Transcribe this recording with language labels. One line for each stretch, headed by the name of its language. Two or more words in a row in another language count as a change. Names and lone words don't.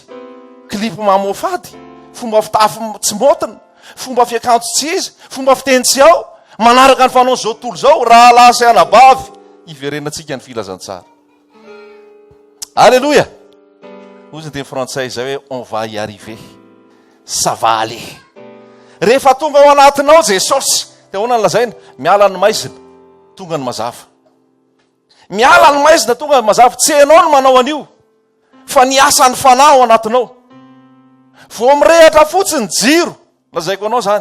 Malagasy: Klipy mamofady, fomba fitafy tsy motina, fomba fiakanjo tsy izy, fomba fiteny tsy ao, manaraka ny fanao zao tontolo zao raha lasa anabavy iverenantsika ny filazantsara.
French: Alléluia.
Malagasy: Ozy teny frantsay zay hoe
French: on va y arriver, ça va aller.
Malagasy: Rehefa tonga ao anatinao Jesosy, dia ahoana ny lazaina? Miala ny maizina, tonga ny mazava. Miala ny maizina, tonga ny mazava. Tsy hainao ny manao an'io, fa ny asan'ny fanahy ao anatinao. Vao mirehatra fotsiny jiro, lazaiko anao zany.